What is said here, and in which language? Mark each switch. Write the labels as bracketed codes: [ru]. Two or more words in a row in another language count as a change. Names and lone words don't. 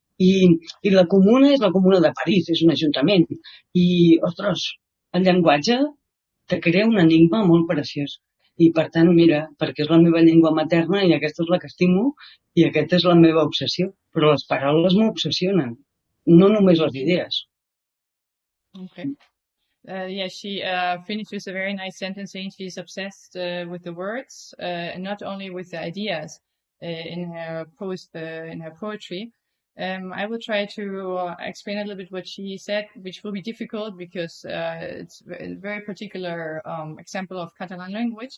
[ca] I la comuna és la comuna de París, és un ajuntament. I, ostres, el llenguatge te crea un enigma molt preciós. I per tant, mira, perquè és la meva llengua materna i aquesta és la que estimo i aquesta és la meva obsessió. Però les paraules m'obsessionen, no només les idees. [en] Okay. Yeah, she finished with a very nice sentence saying she's obsessed with the words, and not only with the ideas in her in her poetry. I will try to explain a little bit what she said, which will be difficult because it's a very particular example of Catalan language.